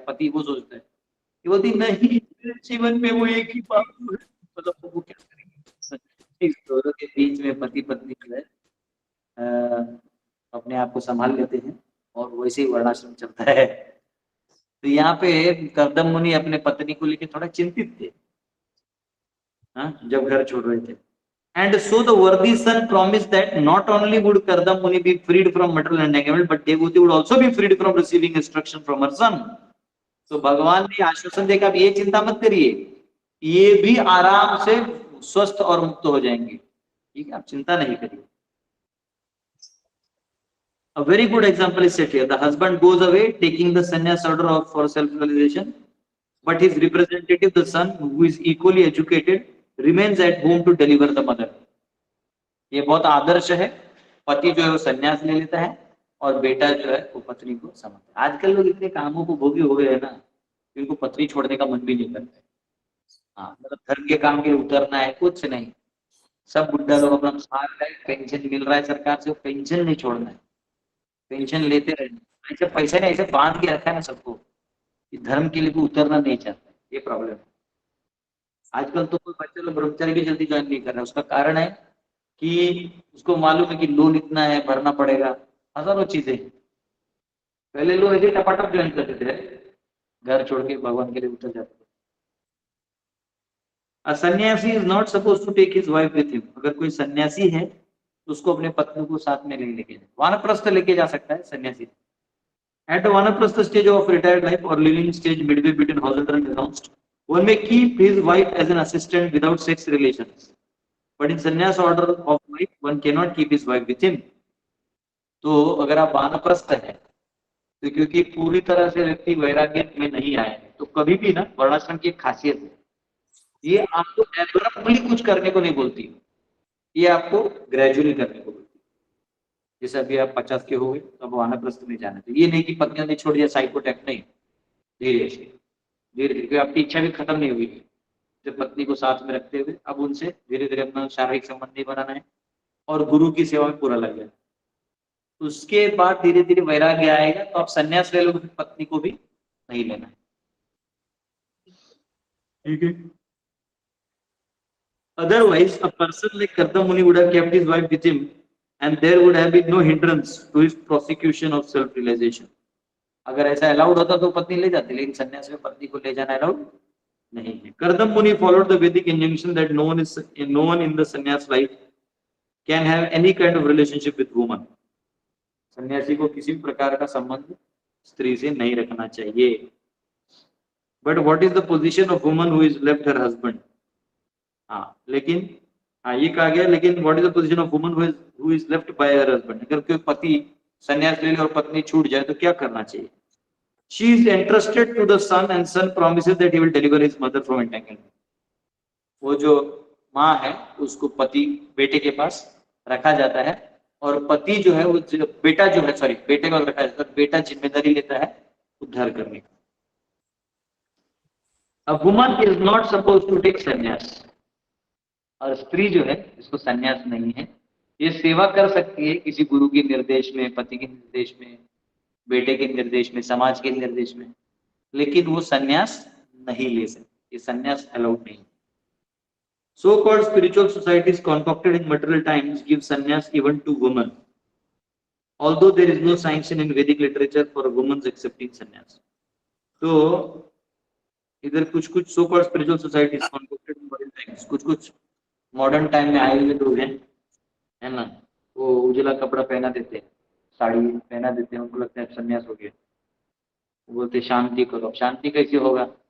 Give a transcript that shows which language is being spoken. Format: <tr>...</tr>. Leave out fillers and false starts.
<hi>पति वो सोचता है, ये बोलती नहीं मेरे जीवन में वो एक ही बाबू है, मतलब वो क्या करेंगे। इस दोनों के बीच में पति पत्नी जो है अपने आप को संभाल लेते हैं और वैसे ही वर्णाश्रम चलता है। तो यहाँ पे करदम मुनि अपने पत्नी को लेकर थोड़ा चिंतित थे, हाँ, जब घर छोड़ रहे थे।</hi> <en>And so the worthy son promised that not only would Kardam Muni be freed from material entanglement, but Devuti would also be freed from receiving instruction from her son.</en> <hi>तो भगवान ने आश्वासन देकर आप ये चिंता मत करिए, ये भी आराम से स्वस्थ और मुक्त हो जाएंगे, ठीक है, आप चिंता नहीं करिए।</hi> <en>A very good example is set here. The husband goes away, taking the sannyas order of for self-realization, but his representative, the son, who is equally educated, remains at home to deliver the mother.</en> <hi>ये बहुत आदर्श है। पति जो है वो संन्यास ले लेता है और बेटा जो है वो पत्नी को समझता है। आजकल लोग इतने कामों को भोगी हो गए हैं ना, इनको पत्नी छोड़ने का मन भी नहीं करता है। हाँ, मतलब घर के काम के लिए उतरना है, कुछ नहीं। सब बुढ़ा लोग अपना खा रहे हैं, पेंशन मिल रहा है सरकार से, पेंशन नहीं छोड़ना है, पेंशन लेते रहना। ऐसे पैसा नहीं, ऐसे बांध के रखा है ना सबको कि धर्म के लिए भी उतरना नहीं चाहता। ये प्रॉब्लम है। आजकल तो कोई बच्चे लोग ब्रह्मचारी भी जल्दी ज्वाइन नहीं कर रहे। उसका कारण है कि उसको मालूम है कि लोन इतना है, भरना पड़ेगा, हजारों चीजें। पहले लोग ऐसे टपाटप ज्वाइन करते थे, घर छोड़ के भगवान के लिए उतर जाते थे।</hi> <en>A sannyasi is not suppose to take his wife with him.</en> <hi>अगर कोई सन्यासी है तो उसको अपने पत्नी को साथ में लेके जाए। वानप्रस्थ लेके जा सकता है सन्यासी।</hi> <en>At a vanaprastha stage of retired life or living stage midway between householder and renounced, one may keep his wife as an assistant without sex relations. But in sannyas order of life, one cannot keep his wife with him.</en> <hi>तो अगर आप वानप्रस्थ है तो क्योंकि पूरी तरह से व्यक्ति वैराग्य में नहीं आए तो कभी भी ना, वर्णाश्रम की एक खासियत है, ये आपको एब्रप्टली कुछ करने को नहीं बोलती, ये आपको ग्रेजुअली करने को बोलती है। जैसे अभी आप 50 के हो गए तो अब वानप्रस्थ में जाना, तो ये नहीं कि पत्नियों ने छोड़ दिया साइकोटैक, नहीं। धीरे धीरे धीरे आपकी इच्छा भी खत्म नहीं हुई, जब पत्नी को साथ में रखते हुए अब उनसे धीरे धीरे अपना शारीरिक संबंध नहीं बनाना है और गुरु की सेवा में पूरा लग जाए। उसके बाद धीरे धीरे वैराग्य आएगा तो आप संन्यास ले लो, पत्नी को भी नहीं लेना है, ठीक है।</hi> <en>Otherwise, a person like Kardam Muni would have kept his wife with him, and there would have been no hindrance to his prosecution of self-realization.</en> <hi>अगर ऐसा अलाउड होता तो पत्नी ले जाती, लेकिन संन्यास में पत्नी को ले जाना अलाउड नहीं है।</hi> <en>Kardam Muni followed the Vedic injunction that no one in the sannyas life can have any kind of relationship with woman.</en> <hi>सन्यासी को किसी भी प्रकार का संबंध स्त्री से नहीं रखना चाहिए।</hi> <en>But what is the position of woman who is left her husband?</en> <hi>हाँ लेकिन, हाँ ये कहा गया, लेकिन</hi> <en>What is the position of woman who is left by her husband?</en> <hi>अगर कोई पति संन्यास ले ले और पत्नी छूट जाए तो क्या करना चाहिए?</hi> <en>She is entrusted to the son and son promises that he will deliver his mother from entanglement.</en> <hi>वो जो माँ है उसको पति बेटे के पास रखा जाता है और पति जो है वो बेटा जो है, सॉरी बेटे को रखा जाता है, बेटा जिम्मेदारी लेता है उद्धार करने की।</hi> <en>A woman is not supposed to take</en> <hi>संन्यास, और स्त्री जो है इसको संन्यास नहीं है, ये सेवा कर सकती है किसी गुरु के निर्देश में, पति के निर्देश में, बेटे के निर्देश में, समाज के निर्देश में, लेकिन वो संन्यास नहीं ले सकती, ये संन्यास अलाउड नहीं।</hi> <en>So called spiritual societies concocted in material times give sannyas even to women, although there is no sanction in Vedic literature for women's accepting sannyas.</en> <hi>तो इधर कुछ कुछ</hi> <en>so called spiritual societies concocted in modern times,</en> <hi>कुछ कुछ modern time में आए हुए लोग हैं, है ना, वो उजला कपड़ा पहना देते हैं, साड़ी पहना देते हैं, उनको लगता है संन्यास हो गया, बोलते शांति करो। शांति कैसे होगा?</hi>